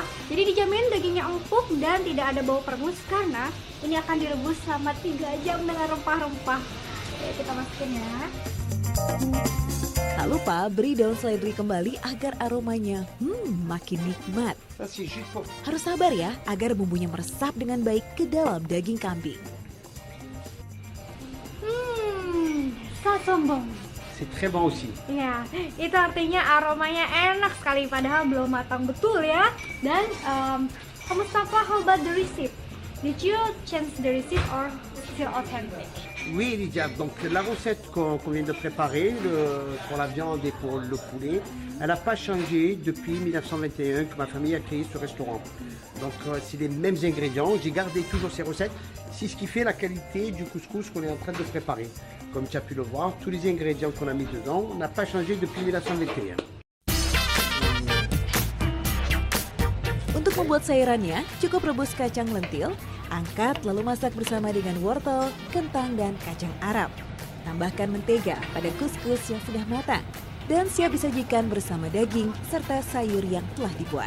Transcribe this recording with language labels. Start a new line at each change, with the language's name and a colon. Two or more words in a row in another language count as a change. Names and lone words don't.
Indonesian: Jadi dijamin dagingnya empuk dan tidak ada bau perengus karena ini akan direbus selama 3 jam dengan rempah-rempah. Oke, kita masukin ya. Tak lupa beri daun seledri kembali agar aromanya makin nikmat. Harus sabar ya agar bumbunya meresap dengan baik ke dalam daging kambing.
French: Ça sent bon. C'est très bon aussi.
Indonesian: Ya, itu artinya aromanya enak sekali padahal belum matang betul ya. Dan Mustafa,
English: how about the receipt? Did you change the receipt or still authentic?
French: Oui, Lydia. Donc la recette qu'on vient de préparer pour la viande et pour le poulet, elle n'a pas changé depuis 1921 que ma famille a créé ce restaurant. Donc c'est les mêmes ingrédients. J'ai gardé toujours ces recettes. C'est ce qui fait la qualité du couscous qu'on est en train de préparer. Comme tu as pu le voir, tous les ingrédients qu'on a mis dedans n'a pas changé depuis 1921.
Indonesian: Untuk membuat sayurannya, cukup rebus kacang lentil, angkat lalu masak bersama dengan wortel, kentang, dan kacang Arab. Tambahkan mentega pada kuskus yang sudah matang dan siap disajikan bersama daging serta sayur yang telah dibuat.